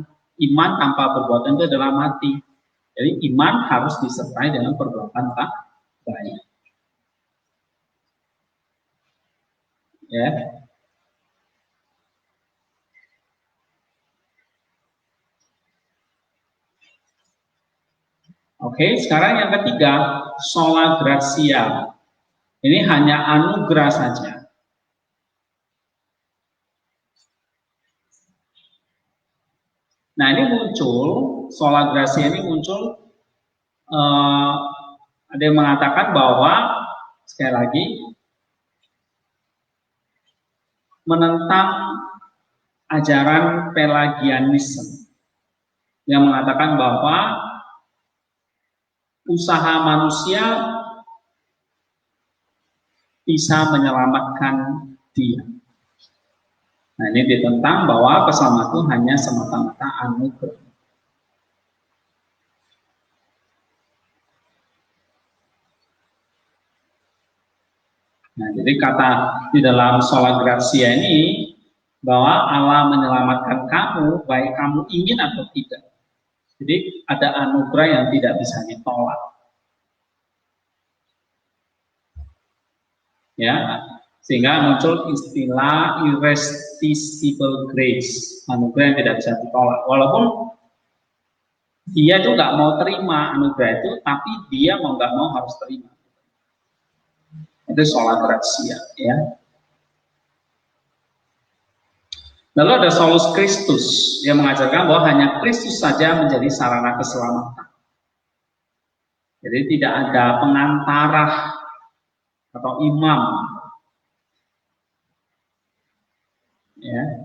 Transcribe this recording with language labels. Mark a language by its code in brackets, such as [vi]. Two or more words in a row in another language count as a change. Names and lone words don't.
[id] Iman tanpa perbuatan itu adalah mati. Jadi iman harus disertai dengan perbuatan baik. Ya. Oke, sekarang yang ketiga, [la] sola gratia. [id] Ini hanya anugerah saja. Nah, ini muncul, [la] sola gratia [id] ini muncul, ada yang mengatakan bahwa, sekali lagi, menentang ajaran Pelagianisme, yang mengatakan bahwa usaha manusia bisa menyelamatkan dia. Nah, ini ditentang bahwa keselamatan itu hanya semata-mata anugerah. Nah, jadi kata di dalam [la] sola gratia [id] ini bahwa Allah menyelamatkan kamu, baik kamu ingin atau tidak. Jadi ada anugerah yang tidak bisa ditolak. Ya, sehingga muncul istilah [en] irresistible grace, [id] anugerah yang tidak bisa ditolak. Walaupun dia itu nggak mau terima anugerah itu, tapi dia mau nggak mau harus terima. Itu [la] sola gratia, [id] ya. Lalu ada [la] solus Christus [id] yang mengajarkan bahwa hanya Kristus saja menjadi sarana keselamatan. Jadi tidak ada pengantara atau imam, ya.